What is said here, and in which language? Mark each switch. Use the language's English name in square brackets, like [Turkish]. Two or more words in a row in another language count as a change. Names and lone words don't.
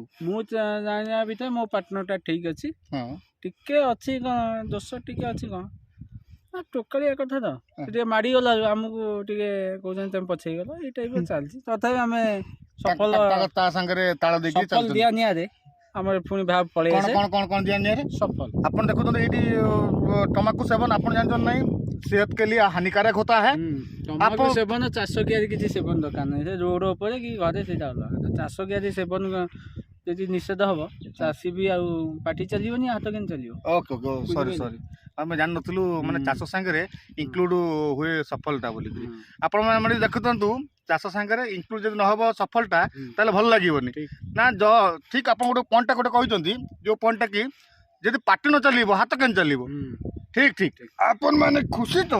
[Odia] ମୁଁ ଜାଣିବା ଭିତରେ ମୋ ପାର୍ଟନରଟା ଠିକ ଅଛି ଟିକେ ଅଛି କଣ ଦୋଷ ଟିକେ ଅଛି କଣ ଟୋକାଳିଆ କଥା ତ ଟିକେ ମାଡ଼ିଗଲା ଆମକୁ ଟିକେ କହୁଛନ୍ତି ତମେ ପଛେଇଗଲ ଏଇ ଟାଇପ ଚାଲିଛି ତଥାପି ଆମେ ସଫଳ ତା ସାଙ୍ଗରେ ତାଳ ଦେଇକି ଦିଆ ନିଆରେ ଆମର ପୁଣି ଭାବ ପଳେଇ ଆସେ କଣ ଦିଆ ନିଆରେ ସଫଳ ଆପଣ ଦେଖୁଛନ୍ତି ଏଇଠି ତମାकू सेवन ଆପଣ ଜାଣିଛନ୍ତି ନାହିଁ [Hindi] सेहत के लिए हानिकारक होता है [Odia] ତମାकू ସେବନ ଚାଷ କିଆରି କିଛି ସେବନ ଦରକାର ନାହିଁ ସେ ରୋଡ ଉପରେ କି ଘରେ ସେଇଟା ଅଲଗା ଚାଷ କିଆରି ସେବନ ଯଦି ନିଷେଧ ହବ ଚାଷୀ ବି ଆଉ ପାଟି ଚାଲିବନି ହାତ କେମିତି ଚାଲିବ [English] okay sorry [Odia] ଆମେ ଜାଣିନଥିଲୁ ମାନେ ଚାଷ ସାଙ୍ଗରେ ଇନକ୍ଲୁଡ ହୁଏ ସଫଳତା ବୋଲିକିରି ଆପଣ ମାନେ ଦେଖୁଥାନ୍ତୁ ଚାଷ ସାଙ୍ଗରେ ଇନକ୍ଲୁଡ ଯଦି ନହବ ସଫଳତା ତାହେଲେ ଭଲ ଲାଗିବନି ନା ଠିକ ଆପଣ ଗୋଟେ ପଏଣ୍ଟଟା ଗୋଟେ କହିଛନ୍ତି ଯୋଉ ପଏଣ୍ଟଟା କି ଯଦି ପାଟି ନ ଚାଲିବ ହାତ କେମିତି ଚାଲିବ ଠିକ ଆପଣ ମାନେ ଖୁସି ତ